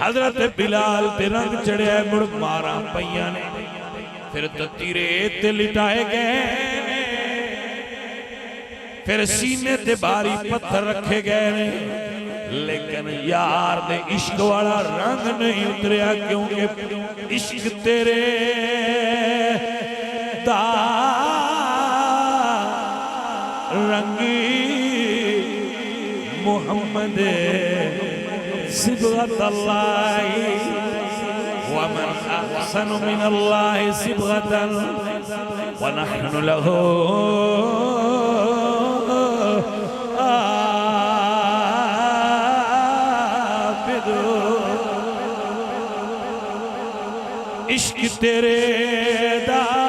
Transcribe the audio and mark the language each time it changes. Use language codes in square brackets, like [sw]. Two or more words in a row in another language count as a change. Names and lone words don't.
[pa] حضرت بلال تے رنگ چڑھیا مڑ ماراں پئیاں نے فیر تتی ریت تے لٹائے گئے فیر سینے تے بھاری پتھر رکھے گئے نے لیکن یار دے عشق والا رنگ نہیں اتریا کیونکہ عشق تیرے دا رنگی [ar] محمد صبغة الله ومن أحسن من الله صبغة ونحن له [pa] عشق تیرے دا